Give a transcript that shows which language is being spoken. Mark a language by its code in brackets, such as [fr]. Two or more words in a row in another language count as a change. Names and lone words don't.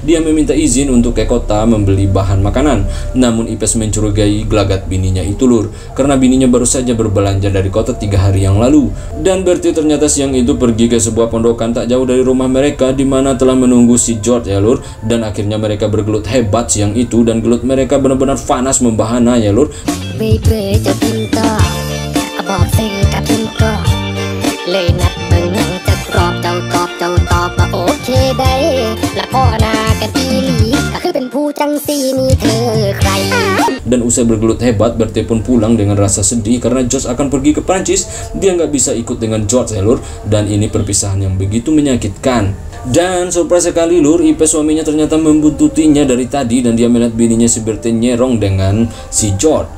[id] Dia meminta izin untuk ke kota membeli bahan makanan. Namun Ipes mencurigai gelagat bininya itu lur, karena bininya baru saja berbelanja dari kota 3 hari yang lalu. Dan Berthe ternyata siang itu pergi ke sebuah pondokan tak jauh dari rumah mereka, di mana telah menunggu si George ya lur. Dan akhirnya mereka bergelut hebat siang itu, dan gelut mereka benar-benar panas membahana ya lur. [en] Baby [th] จะกินต่อก็บอกสิ่งกับกินก็เลยนัดเบิ่งหนังจะกรอบเจ้าตอบว่าโอเคได้ละพ่อนากันอีหลีก็คือเป็นผู้จังสีนี่เธอใคร [id] Dan usai bergelut hebat, Berthe pun pulang dengan rasa sedih karena George akan pergi ke Prancis. Dia nggak bisa ikut dengan George ya lur, dan ini perpisahan yang begitu menyakitkan. Dan surprise sekali lur, Ipes suaminya ternyata membuntutinya dari tadi, dan dia melihat bininya si Berthe nyerong dengan si George.